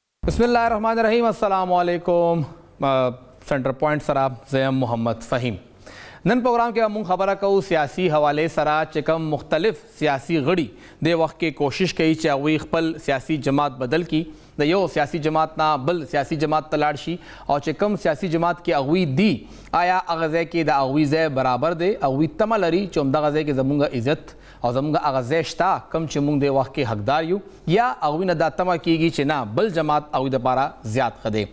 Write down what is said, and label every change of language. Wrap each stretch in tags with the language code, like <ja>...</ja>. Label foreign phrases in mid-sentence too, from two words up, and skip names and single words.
<ar>بسم اللہ الرحمن الرحیم. السلام علیکم.</ar> <ps>سینٹر پوائنٹ سره زیم محمد فهیم. نن پروگرام کې موږ خبره کوو سیاسي حوالې سره چې کوم مختلف سیاسي غړي د وخت کې کوشش کوي چې هغوی خپل سیاسي جماعت بدل کړي، د یو سیاسي جماعت نه بل سیاسي جماعت ته لاړ شي، او چې کوم سیاسي جماعت کې هغوی دي آیا هغه ځای کې د هغوی ځای برابر دی، هغوی تمه لري چې همدغه ځای کې زموږ عزت او زموږ هغه ځای شته کوم چې موږ د وخت کې حقدار یو، یا هغوی نه دا تمه کېږي چې نه بل جماعت هغوی دپاره زیات ښه دی.</ps>